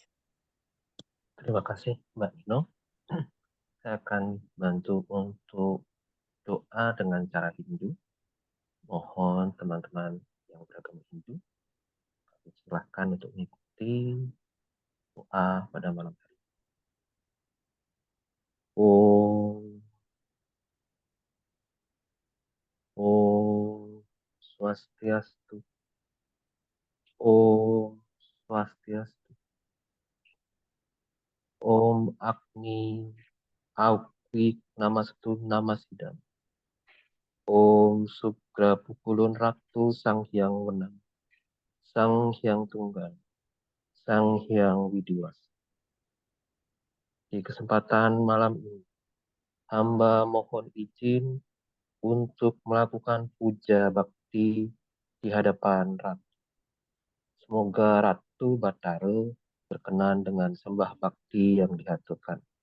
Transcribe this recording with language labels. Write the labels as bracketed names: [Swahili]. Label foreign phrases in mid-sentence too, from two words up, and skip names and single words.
[Indonesian] Terima kasih Mbak Nino. Saya akan bantu untuk doa dengan cara Hindu. Mohon teman-teman yang beragama Hindu, silahkan untuk mengikuti doa pada malam hari. [Balinese] Om Swastiastu. Om Swastiastu. [Sanskrit] Om Agni Awik Namastu Namasidam. [Balinese] Om Sugra Pukulun Raktu Sang Hyang Wenang, Sang Hyang Tunggal, Sang Hyang Widiwas. [Indonesian] Di kesempatan malam ini, hamba mohon izin untuk melakukan puja bakti di hadapan Ratu. Semoga Ratu Batara berkenan dengan sembah bakti yang dihaturkan.